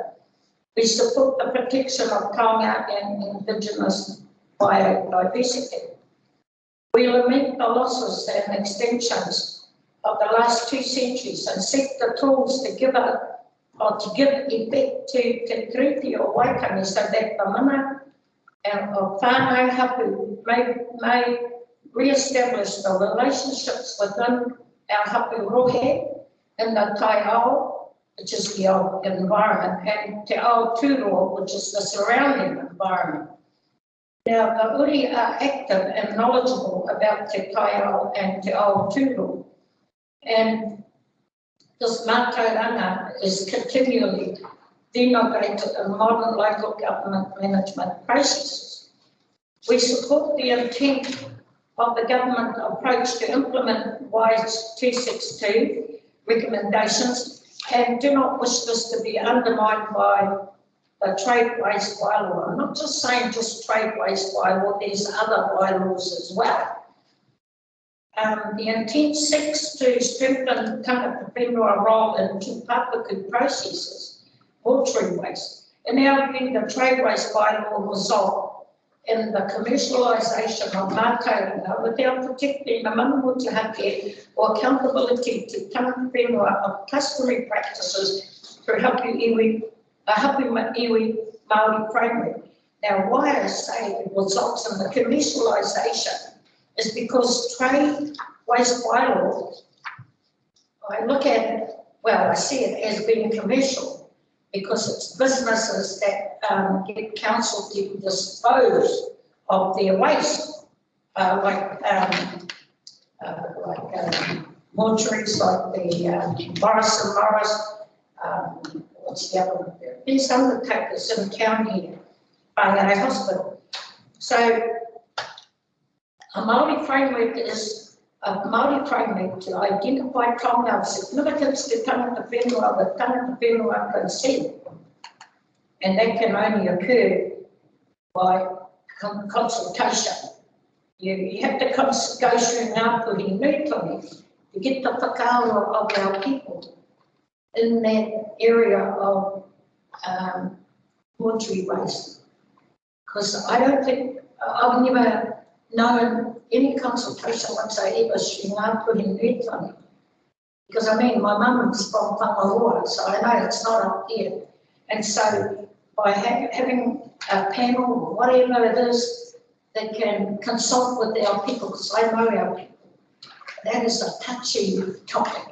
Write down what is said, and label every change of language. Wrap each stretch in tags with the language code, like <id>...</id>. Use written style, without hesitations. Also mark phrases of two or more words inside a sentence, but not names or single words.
<en>We support the protection of taonga and Indigenous biodiversity. We lament the losses and extensions of the last 2 centuries and seek the tools to give effect to Te Tiriti o Waitangi so that the mana of</en> <mi>whānau hapu</mi> <en>may re-establish the relationships within our</en> <mi>hapu rohe</mi> <en>in the</en> <mi>tai ao,</mi> <en>which is the old environment, and</en> <mi>te ao tūroa,</mi> <en>which is the surrounding environment. Now, the uri are active and knowledgeable about</en> <mi>te tai ao</mi> <en>and</en> <mi>te ao tūroa,</mi> <en>and this mātauranga is continually denominated in modern local government management processes. We support the intent of the government approach to implement WISE 262 recommendations and do not wish this to be undermined by the Trade Waste Bylaw. I'm not just saying just Trade Waste Bylaw, there's other bylaws as well. The intent seeks to strengthen</en> <mi>tangata whenua</mi> <en>role in tūpapaku processes, mortuary waste. In our view, the Trade Waste Bylaw will result in the commercialisation of mātauranga without protecting the manamutuhake or accountability to</en> <mi>tangata whenua</mi> <en>of customary practices through</en> <mi>hapu iwi Māori</mi> <en>framework. Now, why I say it results in the commercialisation is because Trade Waste Bylaw, I look at it, well, I see it as being commercial because it's businesses that get council to dispose of their waste, like mortuaries, like the Morris and Morris, what's the other one there? These undertakers in town here, Whangarei Hospital. So, a Māori framework is a Māori framework to identify taonga of significance to</en> <mi>tangata whenua</mi> <en>with</en> <mi>tangata whenua</mi> <en>consent. And that can only occur by consultation. You have to go through ngāpuhi nui to get the whakaaro of our people in that area of mortuary waste. Because I don't think, I've never known any consultation whatsoever through ngāpuhi nui. Because I mean, my mum's from Whangaroa, so I know it's not up there. And so by having a panel or whatever it is that can consult with our people, because I know our people, that is a touchy topic.</en>